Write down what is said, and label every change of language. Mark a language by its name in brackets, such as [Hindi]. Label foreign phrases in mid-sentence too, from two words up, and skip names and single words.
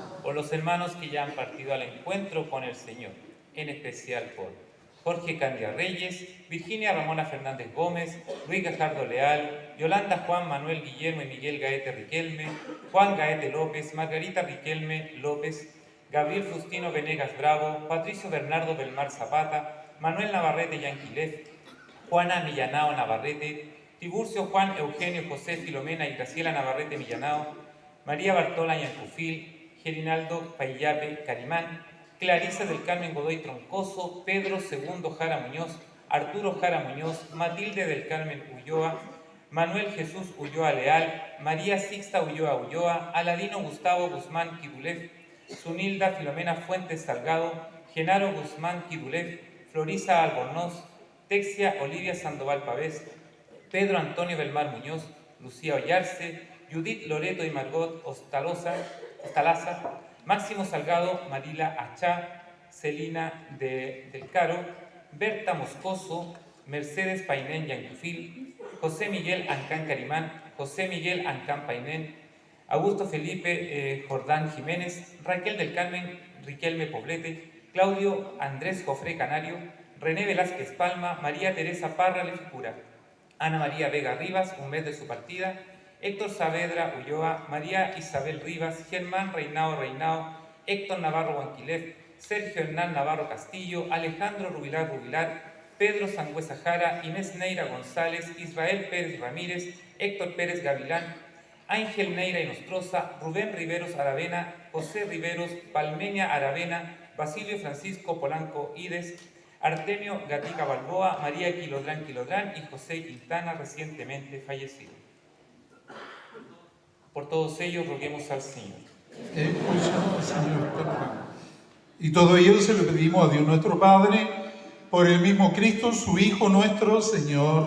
[Spanish] Por los hermanos que ya han partido al encuentro con el Señor, en especial por Jorge Candia Reyes, Virginia Ramona Fernández Gómez, Luis Gajardo Leal, Yolanda Juan Manuel Guillermo y Miguel Gaete Riquelme, Juan Gaete López, Margarita Riquelme López, Gabriel Justino Venegas Bravo, Patricio Bernardo Belmar Zapata, Manuel Navarrete Yanquilev, Juana Millanao Navarrete, Tiburcio Juan Eugenio José Filomena y Graciela Navarrete Millanao, María Bartola Yancufil, Gerinaldo Paillape Carimán, Clarisa del Carmen Godoy Troncoso, Pedro II Jara Muñoz, Arturo Jara Muñoz, Matilde del Carmen Ulloa, Manuel Jesús Ulloa Leal, María Sixta Ulloa Ulloa, Aladino Gustavo Guzmán Kidulev, Zunilda Filomena Fuentes Salgado, Genaro Guzmán Kidulev, Florisa Albornoz, Texia Olivia Sandoval Pavés, Pedro Antonio Belmar Muñoz, Lucía Ollarse, Judith Loreto y Margot Ostalaza, Máximo Salgado, Marila Achá, Celina del Caro, Berta Moscoso, Mercedes Painén Yancufil, José Miguel Ancán Carimán, José Miguel Ancán Painén, Augusto Felipe Jordán Jiménez, Raquel del Carmen Riquelme Poblete, Claudio Andrés Jofré Canario, René Velázquez Palma, María Teresa Parra Lefigura, Ana María Vega Rivas, un mes de su partida, Héctor Saavedra Ulloa, María Isabel Rivas, Germán Reinao, Héctor Navarro Guanquilev, Sergio Hernán Navarro Castillo, Alejandro Rubilar, Pedro Sangüesa Jara, Inés Neira González, Israel Pérez Ramírez, Héctor Pérez Gavilán, Ángel Neira Inostroza, Rubén Riveros Aravena, José Riveros, Palmeña Aravena, Basilio Francisco Polanco Ides, Artemio Gatica Balboa, María Quilodrán y José Quintana, recientemente fallecido. Por todos ellos roguemos al Señor. Escucha, Señor, perdón. Y todo ello se lo pedimos a Dios nuestro Padre, por el mismo Cristo, su Hijo nuestro Señor.